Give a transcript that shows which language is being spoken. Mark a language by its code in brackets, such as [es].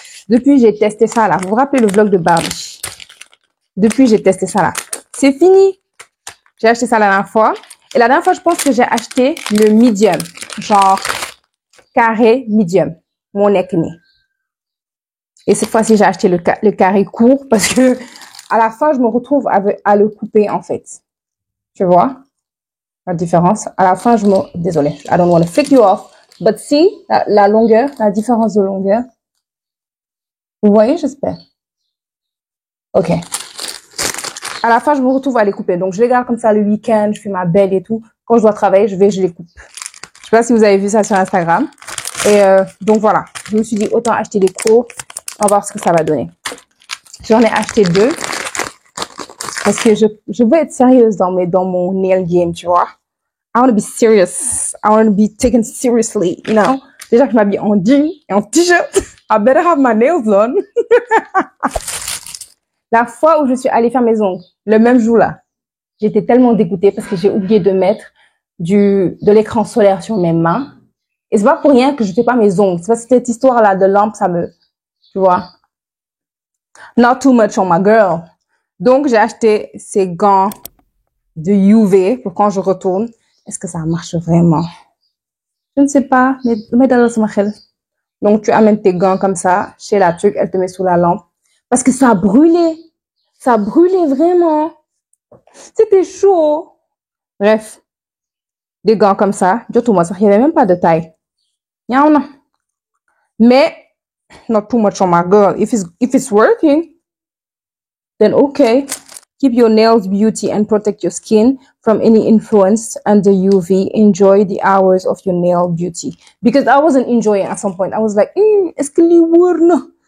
[fr] Depuis, j'ai testé ça là. Vous vous rappelez le vlog de Barbie? Depuis, j'ai testé ça là. C'est fini. J'ai acheté ça la dernière fois. Et la dernière fois, je pense que j'ai acheté le medium. Genre, carré medium. Mon acné. Et cette fois-ci, j'ai acheté le carré court parce que à la fin, je me retrouve à le couper en fait. Tu vois la différence? À la fin, désolée, [en] I don't want to flick you off. But see, [fr] la longueur, la différence de longueur. Vous voyez, j'espère. Ok. À la fin, je me retrouve à les couper. Donc, je les garde comme ça le week-end, je fais ma belle et tout. Quand je dois travailler, je les coupe. Je sais pas si vous avez vu ça sur Instagram. Et donc, voilà. Je me suis dit, autant acheter des cours. On va voir ce que ça va donner. J'en ai acheté 2. Parce que je veux être sérieuse dans mon nail game, tu vois. [en] I want to be serious. I want to be taken seriously, you know. [fr] Déjà que je m'habille en jean et en t-shirt. [en] I better have my nails done. [fr] La fois où je suis allée faire mes ongles, le même jour là, j'étais tellement dégoûtée parce que j'ai oublié de mettre de l'écran solaire sur mes mains. Et c'est pas pour rien que je fais pas mes ongles. C'est parce que cette histoire là de lampe, tu vois. [en] Not too much on my girl. [fr] Donc, j'ai acheté ces gants de UV pour quand je retourne. Est-ce que ça marche vraiment? Je ne sais pas, mais dans le donc, tu amènes tes gants comme ça chez la truc, elle te met sous la lampe. Parce que ça brûlait. Ça brûlait vraiment. C'était chaud. Bref, des gants comme ça. Il n'y avait même pas de taille. Mais, [en] not too much on my girl. If it's working, then okay. Keep your nails beauty and protect your skin from any influence under UV. Enjoy the hours of your nail beauty. Because I wasn't enjoying at some point. I was like, [fr] est-ce que li wóor na?